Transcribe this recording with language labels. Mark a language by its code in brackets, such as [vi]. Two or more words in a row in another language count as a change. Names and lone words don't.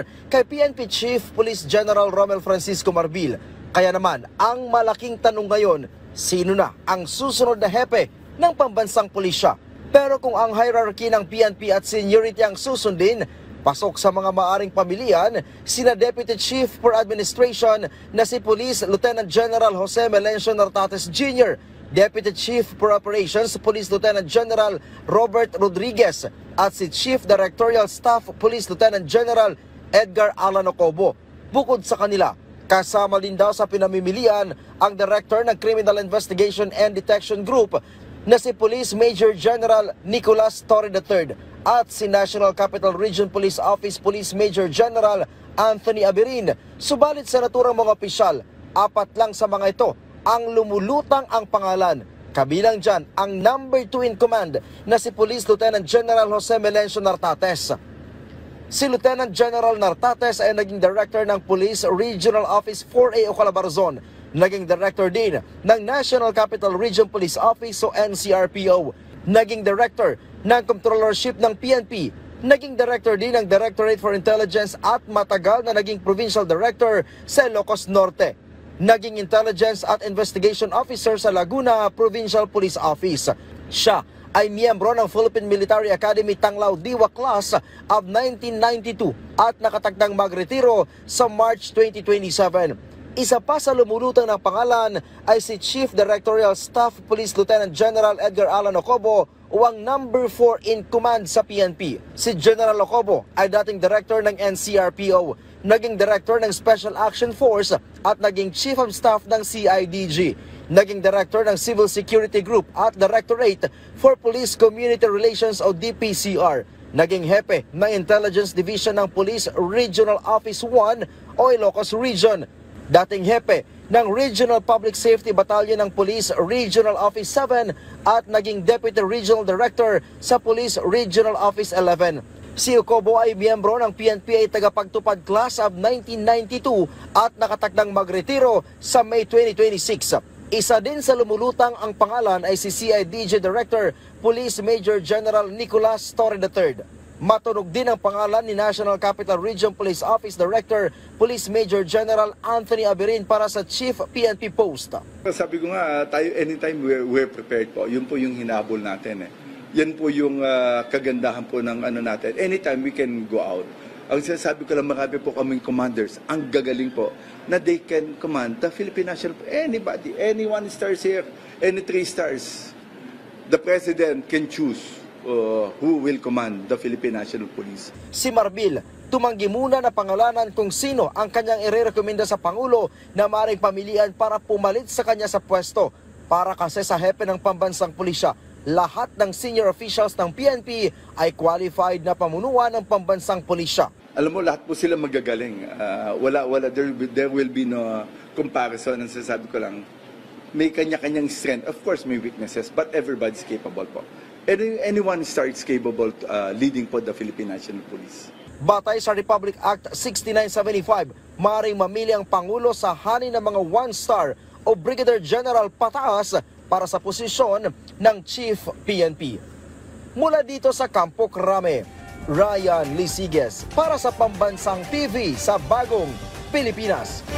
[tl] kay PNP Chief Police General Romel Francisco Marbil. Kaya naman, ang malaking tanong ngayon, sino na ang susunod na hepe ng pambansang pulisya? Pero kung ang hierarchy ng PNP at seniority ang susundin, pasok sa mga maaring pamilihan sina Deputy Chief for Administration na si Police Lieutenant General Jose Melencio Nartates Jr., Deputy Chief for Operations Police Lieutenant General Robert Rodriguez at si Chief Directorial Staff Police Lieutenant General Edgar Alan Ocobo. Bukod sa kanila, kasama din daw sa pinamimilian ang Director ng Criminal Investigation and Detection Group na si Police Major General Nicolas Torre III at si National Capital Region Police Office Police Major General Anthony Abirin. Subalit sa naturang mga opisyal, 4 lang sa mga ito ang lumulutang ang pangalan. Kabilang dyan ang [en] number 2 in command [tl] na si Police Lieutenant General Jose Melencio Nartates. Si Lieutenant General Nartates ay naging Director ng Police Regional Office 4A o Calabarzon. Naging Director din ng National Capital Region Police Office o NCRPO. Naging Director ng Controllership ng PNP. Naging Director din ng Directorate for Intelligence at matagal na naging Provincial Director sa Ilocos Norte. Naging Intelligence at Investigation Officer sa Laguna Provincial Police Office. Siya ay miyembro ng Philippine Military Academy Tanglao Diwa Class of 1992 at nakatagdang magretiro sa March 2027. Isa pa sa lumulutang ng pangalan ay si Chief Directorial Staff Police Lieutenant General Edgar Alan Ocobo o ang [en] number 4 in command [tl] sa PNP. Si General Ocobo ay dating Director ng NCRPO, naging Director ng Special Action Force at naging Chief of Staff ng CIDG. Naging Director ng Civil Security Group at Directorate for Police Community Relations o DPCR. Naging hepe ng Intelligence Division ng Police Regional Office 1 o Ilocos Region. Dating hepe ng Regional Public Safety Battalion ng Police Regional Office 7 at naging Deputy Regional Director sa Police Regional Office 11. Si Ocobo ay miyembro ng PNP tagapagtupad Class of 1992 at nakatakdang magretiro sa May 2026. Isa din sa lumulutang ang pangalan ay si CIDG Director Police Major General Nicolas Torre III. Matunog din ang pangalan ni National Capital Region Police Office Director Police Major General Anthony Abirin para sa Chief PNP post. Sabi ko nga, tayo [en] anytime we're prepared [tl] po. Yun po yung hinabol natin. Yan po yung kagandahan po ng ano natin. [en] Anytime we can go out. [tl] Ang sinasabi ko lang, marami po kaming commanders, ang gagaling po, na [en] they can command the Philippine National Police. Anybody, any 1 stars here, any 3 stars. The President can choose who will command the Philippine National Police. [tl] Si Marbil, tumanggi muna na pangalanan kung sino ang kanyang irerekomenda sa Pangulo na maaaring pamilian para pumalit sa kanya sa pwesto. Para kasi sa hepe ng pambansang pulisya, lahat ng [en] senior officials [tl] ng PNP ay qualified na pamunuan ng pambansang pulisya. Alam mo, lahat po sila magagaling. [en] There will be no comparison. [tl] Ang sasabi ko lang, may kanya-kanyang strength. [en] Of course, may weaknesses, but everybody's capable po. Anyone starts capable leading po the Philippine National Police. [tl] Batay sa Republic Act 6975, maaaring mamili ang Pangulo sa hani ng mga 1-star o Brigadier General pataas para sa posisyon ng Chief PNP. Mula dito sa Campo Crame, Ryan Lesiges para sa Pambansang TV sa Bagong Pilipinas.